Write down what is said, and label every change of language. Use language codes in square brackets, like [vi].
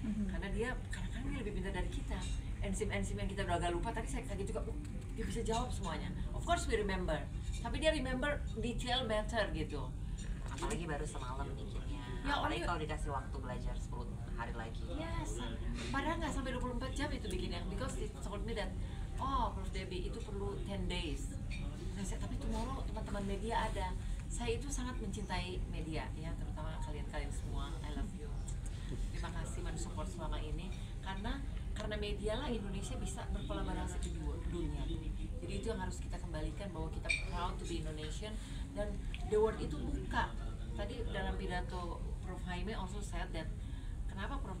[id] Karena dia kadang-kadang dia lebih pintar dari kita. Enzim-enzim yang kita udah agak lupa, tadi saya kaget juga, dia bisa jawab semuanya. [en] Of course we remember, tapi dia remember detail better gitu. [id] Apalagi baru semalam bikinnya. Ya, apalagi kalau dikasih waktu belajar 10 hari lagi. Yes, padahal nggak sampai 24 jam itu bikinnya. [en] Because it told me that, oh Prof. [id] Debbie itu perlu 10 days. Saya, tapi tomorrow teman-teman media ada. Saya itu sangat mencintai media, ya, terutama kalian-kalian semua. [en] I love you. [id] Terima kasih mensupport selama ini, karena media lah Indonesia bisa berkolaborasi di dunia. Jadi itu yang harus kita kembalikan, bahwa kita [en] proud to be Indonesian, [id] dan [en] the world [id] itu buka. Tadi dalam pidato Prof. [en] Jaime also said that, kenapa Prof.